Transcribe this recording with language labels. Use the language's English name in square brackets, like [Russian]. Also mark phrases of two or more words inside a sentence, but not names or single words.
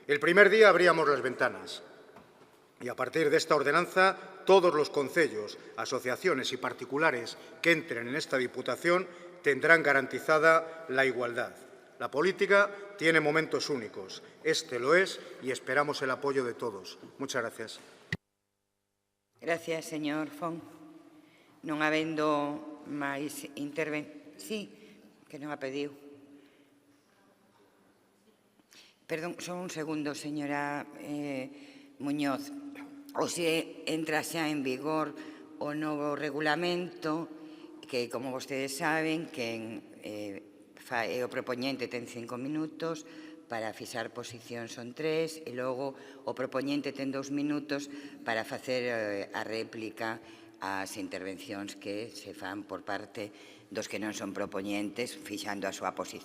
[Spanish] El primer día abríamos las ventanas. Y a partir de esta ordenanza, todos los concellos, asociaciones y particulares que entren en esta Diputación tendrán garantizada la igualdad. La política tiene momentos únicos. Este lo es y esperamos el apoyo de todos. Muchas gracias. Gracias, señor Fon. [Galician] Non habendo máis Sí, que non ha pedido. Perdón, só un segundo, señora Muñoz. Hoxe entra xa en vigor o novo regulamento que, como vostedes saben, que o propoñente ten 5 minutos, para fixar posición son 3 e logo o propoñente ten 2 minutos para facer a réplica ás intervencións que se fan por parte dos que non son propoñentes fixando a súa posición.